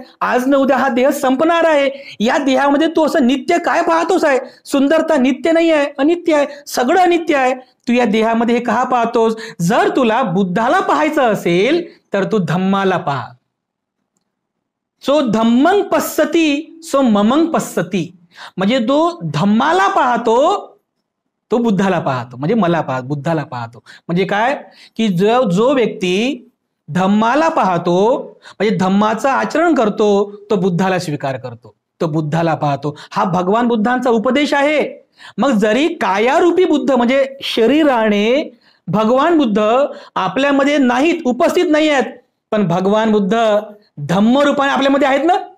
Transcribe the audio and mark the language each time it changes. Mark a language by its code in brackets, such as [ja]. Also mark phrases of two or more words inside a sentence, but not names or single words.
[mr] आज न उद्या हा देह संपणार आहे. या देहामध्ये तू असं नित्य काय पाहतोस आहे? सुंदरता नित्य नाही आहे, अनित्य आहे, सगळं अनित्य आहे. तू या देहामध्ये हे का पाहतोस? जर तुला बुद्धाला पाहायचं असेल तर तू धम्माला पहा. [pi] सो धम्मं पश्यति सो ममं पश्यति, [mr] म्हणजे तो धम्माला पाहतो तो बुद्धाला पाहतो, म्हणजे मला पाहतो, बुद्धाला पाहतो. म्हणजे काय की जो व्यक्ती धम्माला पाहतो, म्हणजे धम्माचं आचरण करतो, तो बुद्धाला स्वीकार करतो, तो बुद्धाला पाहतो. हा भगवान बुद्धांचा उपदेश आहे. मग जरी कायारूपी बुद्ध म्हणजे शरीराने भगवान बुद्ध आपल्यामध्ये नाहीत, उपस्थित नाही आहेत, पण भगवान बुद्ध धम्म रूपाने आपल्यामध्ये आहेत ना.